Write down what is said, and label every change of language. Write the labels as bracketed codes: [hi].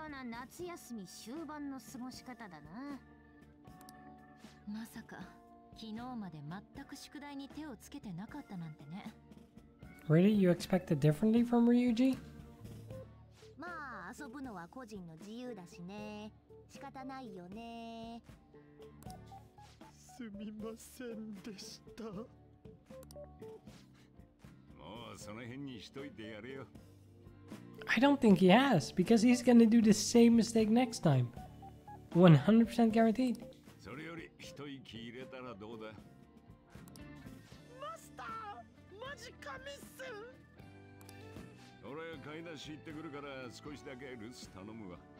[ja] 夏休み終盤の過ごし方だな。まさか昨日まで全く宿題に手をつけてなかったなんてね。 [en] Really? You expected differently from Ryuji? [ja] まあ遊ぶのは個人の自由だしね。仕方ないよね。すみませんでした。もうその辺にしといてやれよ。 [en] I don't think he has, because he's gonna do the same mistake next time. 100% guaranteed. [ja] それより一息入れたらどうだ。マスター、マジかミス。俺買い出し行ってくるから少しだけ留守頼むわ。